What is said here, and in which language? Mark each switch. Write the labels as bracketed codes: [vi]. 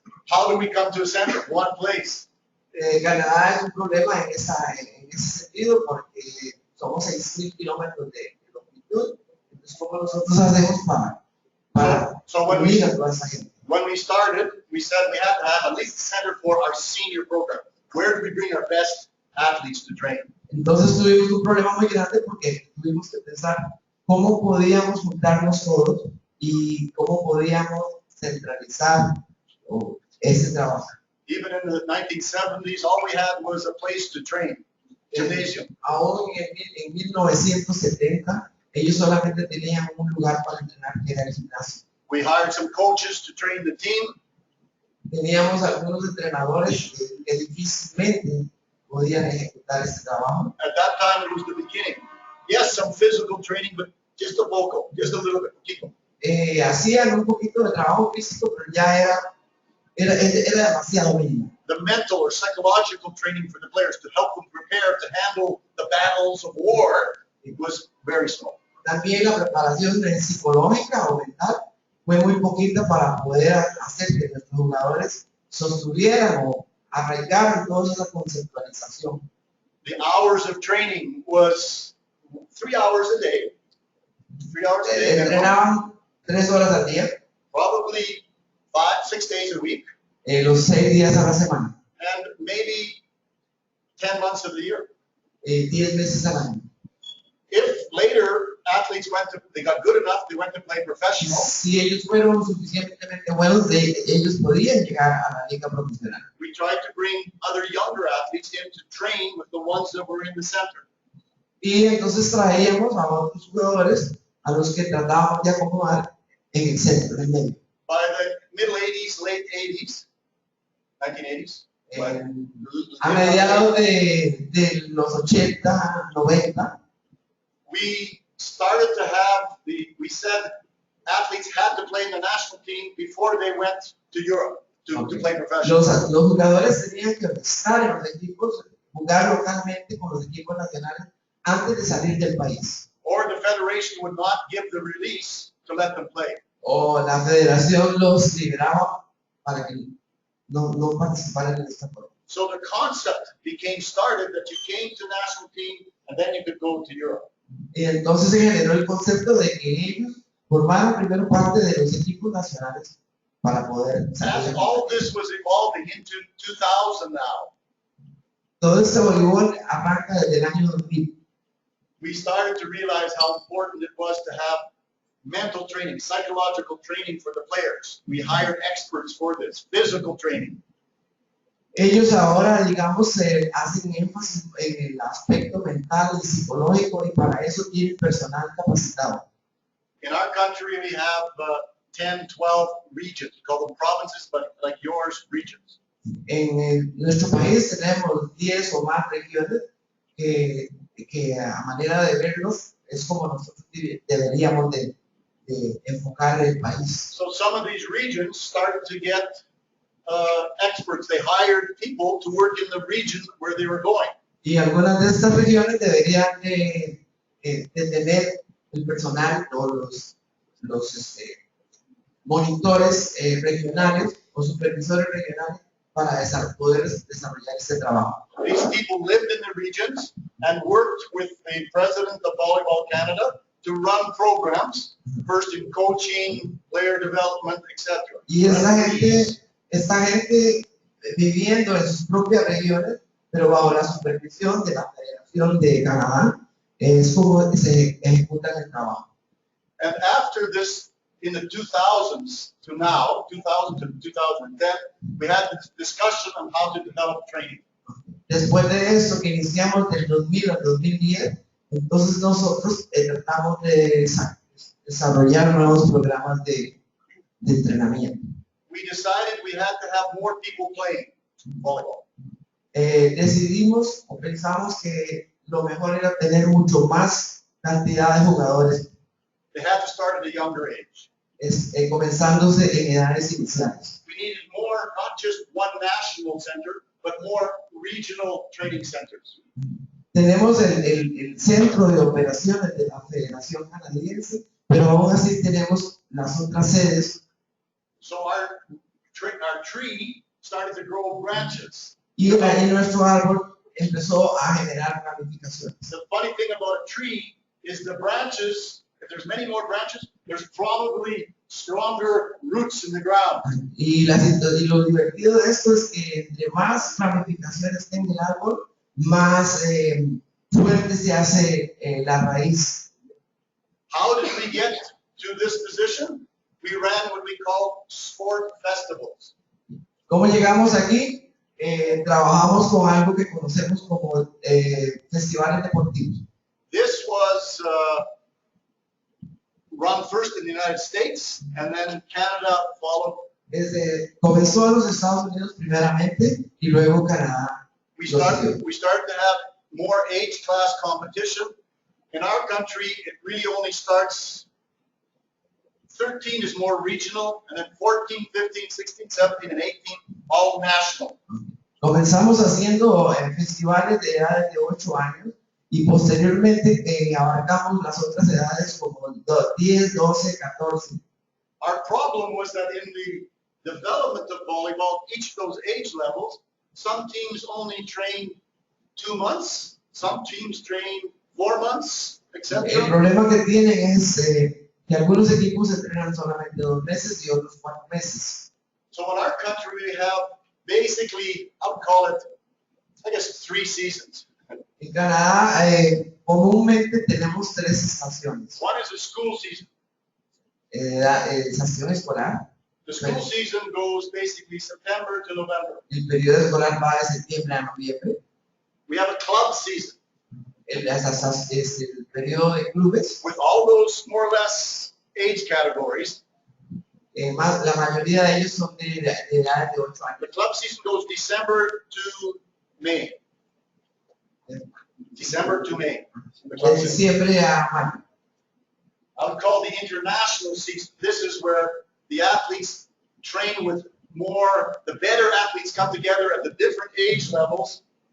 [en] How do we come to a center, one place? [es] Canadá es un problema en ese sentido porque somos 6,000 kilómetros de longitud. Entonces, ¿cómo nosotros hacemos para [en] So when [es] unir a toda esa gente? [en] when we started, we said we had to have at least a center for our senior program. Where do we bring our best athletes to train? [es] Entonces tuvimos un problema muy grande porque tuvimos que pensar cómo podíamos juntarnos todos y cómo podíamos centralizar ese trabajo. [en] Even in the 1970s, all we had was a place to train, gymnasium. [es] Aún en 1970, ellos solamente tenían un lugar para entrenar, que era el gimnasio. [en] We hired some coaches to train the team. [es] Teníamos algunos entrenadores que difícilmente podían ejecutar ese trabajo. [en] At that time, it was the beginning. Yes, some physical training, but just a vocal, just a little bit. Keep 'em. [es] Hacían un poquito de trabajo físico, pero ya era demasiado mínimo. [en] The mental or psychological training for the players to help them prepare to handle the battles of war, it was very small. [es] También la preparación psicológica o mental fue muy poquita para poder hacer que nuestros jugadores sostuvieran o arraigaran toda esa conceptualización. [en] The hours of training was 3 hours a day. 3 hours a day. minimum. [es] Entrenaban 3 horas al día, [en] Probably 5, 6 days a week, [es] los 6 días a la semana, [en] and maybe 10 months of the year. [es] 10 meses al año. [en] If later athletes they got good enough, they went to play professional, [es] Si ellos fueron suficientemente buenos, ellos podían llegar a la liga profesional. [en] we tried to bring other younger athletes in to train with the ones that were in the center. [es] Y entonces traíamos a otros jugadores a los que tratábamos de acomodar en el centro, en el medio. [en] By the middle 80s, late 80s, 1980s, [es] A mediados de los 80, 90, [en] we started to have we said athletes had to play in the national team before they went to Europe to play professional. [es] los jugadores tenían que estar en los equipos, jugar localmente con los equipos nacionales antes de salir del país. [en] Or the federation would not give the release to let them play. [es] O la federación los liberaba para que no participaran en esta forma. [en] So the concept became started that you came to national team and then you could go to Europe. [es] Y entonces se generó el concepto de que ellos formaran primero parte de los equipos nacionales para poder salir. [en] As all this was evolving into 2000 now, [es] Todo este voleibol arranca desde el año 2000. [en] we started to realize how important it was to have mental training, psychological training for the players. We hired experts for this, physical training. [es] Ellos ahora, digamos, hacen énfasis en el aspecto mental y psicológico, y para eso tienen personal capacitado. [en] In our country, we have 10, 12 regions. We call them provinces, but like yours, regions. [es] En nuestro país tenemos 10 o más regiones que a manera de verlos es como nosotros deberíamos de enfocar el país. [en] So some of these regions started to get experts. They hired people to work in the region where they were going. [es] Y algunas de estas regiones deberían de tener el personal o los monitores regionales o supervisores regionales para poder desarrollar este trabajo. [en] These people lived in the regions and worked with the president of Volleyball Canada to run programs, first in coaching, player development, etc. [es] Y esta gente viviendo en sus propias regiones, pero bajo la supervisión de la Federación de Canadá, es como se ejecuta el trabajo. [en] And after this, in the 2000s to now, 2000 to 2010, we had this discussion on how to develop training. [es] Después de eso, que iniciamos del 2000 al 2010, entonces nosotros tratamos de desarrollar nuevos programas de entrenamiento. [en] We decided we had to have more people playing volleyball. [es] Decidimos o pensamos que lo mejor era tener mucho más cantidad de jugadores, [en] They had to start at a younger age. [es] comenzándose en edades iniciales. [en] We needed more, not just one national center, but more regional training centers. [es] Tenemos el centro de operaciones de la Federación Canadiense, pero aún así tenemos las otras sedes. [en] So our tree started to grow branches. [es] Y nuestro árbol empezó a generar ramificaciones. [en] The funny thing about a tree is the branches, if there's many more branches, there's probably stronger roots in the ground. [es] Y lo divertido de esto es que entre más ramificaciones tenga el árbol, más fuerte se hace la raíz. [en] How did we get to this position? We ran what we call sport festivals. [es] ¿Cómo llegamos aquí? Trabajamos con algo que conocemos como festivales deportivos. [en] This was run first in the United States, and then Canada followed. [es] Comenzó en los Estados Unidos primeramente y luego Canadá. [en] We started to have more age class competition. In our country, it really only starts, 13 is more regional, and then 14, 15, 16, 17, and 18, all national. [es] Comenzamos haciendo festivales de edades de 8 años y posteriormente abarcamos las otras edades como 10, 12, 14. [en] Our problem was that in the development of volleyball, each of those age levels, some teams only train 2 months, some teams train 4 months, etc. [es] El problema que tienen es que algunos equipos entrenan solamente 2 meses y otros 4 meses. [en] So in our country, we have basically, I would call it, I guess, 3 seasons. [es] En Canadá, comúnmente tenemos 3 estaciones. [en] One is a school season. [es] Estación escolar. [en] The school season goes basically September to November. [es] El periodo escolar va de septiembre a noviembre. [en] We have a club season. [es] El periodo de clubes. [en] With all those more or less age categories. [es] La mayoría de ellos son de edad de 8 años. [en] The club season goes December to May. December to May. The club [es] De [en] season. [es] diciembre a mayo. [en] I would call the international season. This is where the athletes train with more, the better athletes come together at the different age levels.